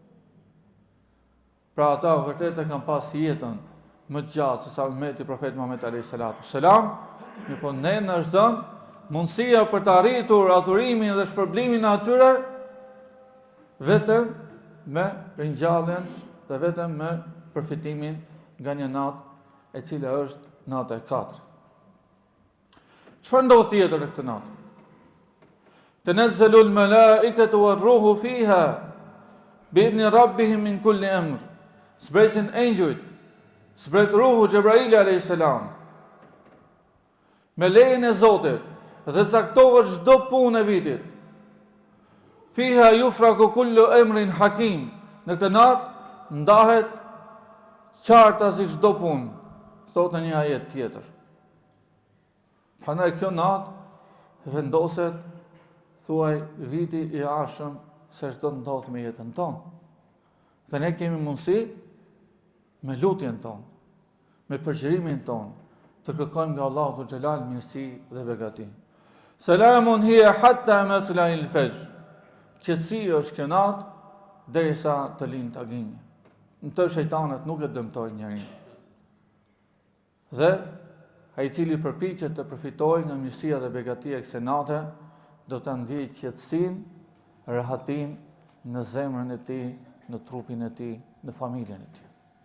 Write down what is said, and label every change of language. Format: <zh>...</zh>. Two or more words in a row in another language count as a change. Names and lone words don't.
<sq>Pra ata vërtet e kanë pas jetën më të gjatë se sa ummeti profet Muhammed</sq> <ar>عليه الصلاة السلام,</ar> <sq>po ne na është dhënë mundësia për të arritur adhurimin dhe shpërblimin e atyre vetëm me ringjalljen dhe vetëm me përfitimin nga një natë e cila është nata e Kadrit. Çfarë ndodh tjetër në këtë natë?</sq> <ar>تنزل الملائكة والروح فيها بإذن ربهم من كل أمر.</ar> <sq>Zbresin engjujt, zbret ruhu Xhebraili</sq> <ar>عليه السلام</ar> <sq>me lejen e Zotit dhe caktohet çdo punë e vitit.</sq> <ar>فيها يفرق كل أمر حكيم.</ar> <sq>Në këtë natë ndahet qartazi çdo punë, thotë një ajet tjetër. Prandaj kjo natë vendoset thuaj viti i arshëm se çdo të ndodh me jetën tonë. Dhe ne kemi mundësi me lutjen tonë, me përgjërimin tonë, të kërkojmë nga Allahu Dhu Xhelal mirësi dhe begati.</sq> <ar>سلام هي حتى مطلع الفجر.</ar> <sq>Qetësi është kjo natë derisa të lind tagimi. Në të shejtanët nuk e dëmtojnë njerin. Dhe ai i cili përpiqet të përfitojë nga mirësia dhe begatia e kësaj nate, do të ndjejë qetësinë, rehatin në zemrën e tij, në trupin e tij, në familjen e tij.</sq>